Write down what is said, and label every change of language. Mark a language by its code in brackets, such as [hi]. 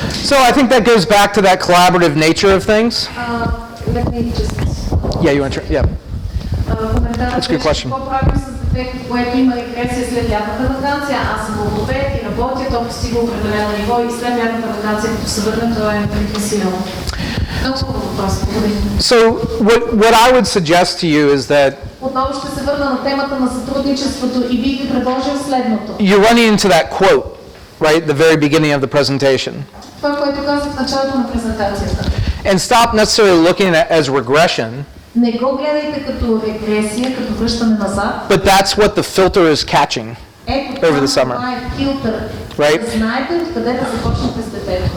[en] So I think that goes back to that collaborative nature of things. Yeah, you want to? Yeah. That's a good question. [bg] Какво правим с дете, което има регресия след лятната ваканция? Аз съм логопед и работя, то постига определено ниво и след лятната ваканция, като се върне, това е регресирано. Много хубав въпрос. [en] So what I would suggest to you is that [bg] Отново ще се върна на темата на сътрудничеството и бих ви предложил следното. [en] you're running into that quote, right, at the very beginning of the presentation. [bg] Това, което казах в началото на презентацията. [en] And stop necessarily looking at it as regression. [bg] Не го гледайте като регресия, като връщане назад. [en] But that's what the filter is catching over the summer. [bg] Това е филтър. [en] Right? [bg] Знаете откъде да започнете с детето.